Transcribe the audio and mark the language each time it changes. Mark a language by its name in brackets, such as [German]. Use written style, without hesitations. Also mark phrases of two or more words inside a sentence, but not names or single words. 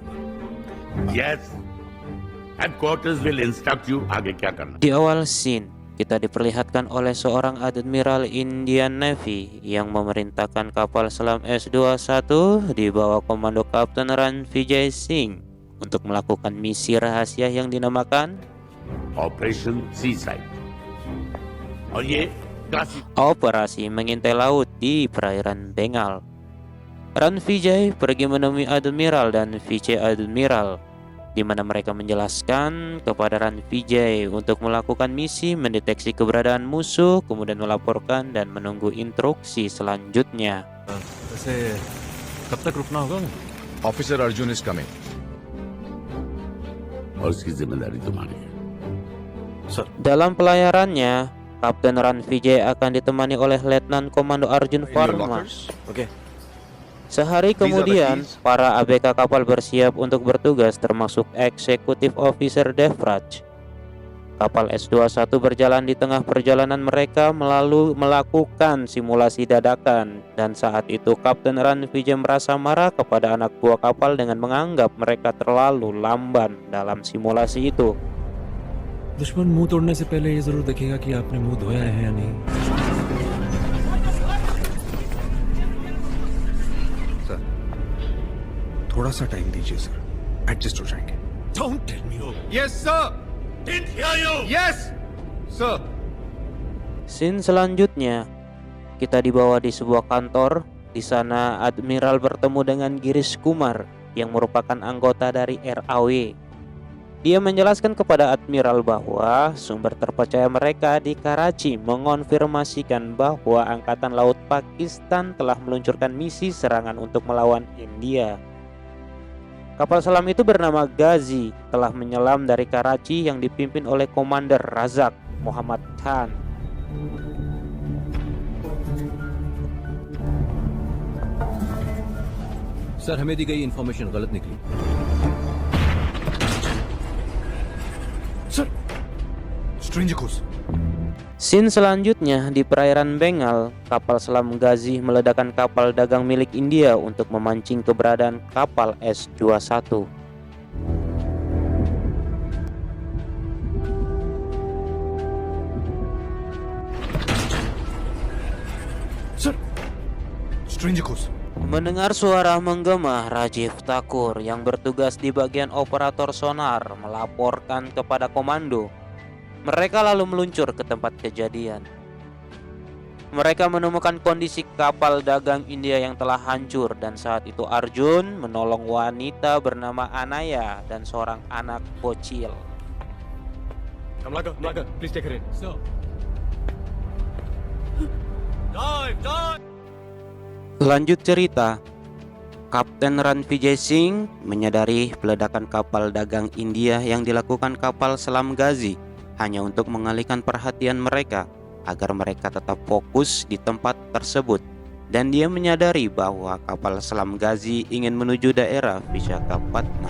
[English] Yes, headquarters will instruct you [Hindi] आगे क्या करना. [Indonesian] Di awal scene, kita diperlihatkan oleh seorang Admiral Indian Navy yang memerintahkan kapal selam S-21 di bawah komando Kapten Ranvijay Singh untuk melakukan misi rahasia yang dinamakan Operation Seaside. [Hindi] और ये क्लासिक [Indonesian] Operasi Mengintai Laut di perairan Bengal. Ranvijay pergi menemui Admiral dan Vice Admiral, di mana mereka menjelaskan kepada Ranvijay untuk melakukan misi mendeteksi keberadaan musuh, kemudian melaporkan dan menunggu instruksi selanjutnya. [Hindi] वैसे कब तक रुकना होगा? [English] Officer Arjun is coming. [Hindi] और उसकी जिम्मेदारी तुम्हारी है. [Indonesian] Dalam pelayarannya, Kapten Ranvijay akan ditemani oleh Letnan Komando Arjun Varma. Okay. Sehari kemudian, para ABK kapal bersiap untuk bertugas termasuk Eksekutif Officer Devraj. Kapal S-21 berjalan di tengah perjalanan mereka melakukan simulasi dadakan, dan saat itu Kapten Ran Vijay merasa marah kepada anak buah kapal dengan menganggap mereka terlalu lamban dalam simulasi itu. [Hindi] दुश्मन मुंह तोड़ने से पहले ये जरूर देखेगा कि आपने मुंह धोया है या नहीं। सर, थोड़ा सा टाइम दीजिए सर, एडजस्ट हो जाएंगे। [English] Don't tell me no. yes sir, Didn't hear you. yes sir. [Indonesian] Scene selanjutnya, kita dibawa di sebuah kantor. Di sana Admiral bertemu dengan Girish Kumar yang merupakan anggota dari RAW. Dia menjelaskan kepada Admiral bahwa sumber terpercaya mereka di Karachi mengonfirmasikan bahwa Angkatan Laut Pakistan telah meluncurkan misi serangan untuk melawan India. Kapal selam itu bernama Ghazi telah menyelam dari Karachi yang dipimpin oleh Komander Razak Muhammad Khan. [Hindi] सर, हमें दी गई इंफॉर्मेशन गलत निकली। [English] sir, stranger course. [Indonesian] Scene selanjutnya di perairan Bengal, kapal selam Ghazi meledakkan kapal dagang milik India untuk memancing keberadaan kapal S-21. [English] sir, stranger course. [Indonesian] Mendengar suara menggema, Rajiv Thakur yang bertugas di bagian operator sonar melaporkan kepada komando. Mereka lalu meluncur ke tempat kejadian. Mereka menemukan kondisi kapal dagang India yang telah hancur, dan saat itu Arjun menolong wanita bernama Anaya dan seorang anak bocil. [English] Kamlaga, please take her in. So. Dive. [Indonesian] Lanjut cerita, Kapten Ran Vijay Singh menyadari peledakan kapal dagang India yang dilakukan kapal selam Ghazi hanya untuk mengalihkan perhatian mereka agar mereka tetap fokus di tempat tersebut, dan dia menyadari bahwa kapal selam Ghazi ingin menuju daerah Visakhapatnam.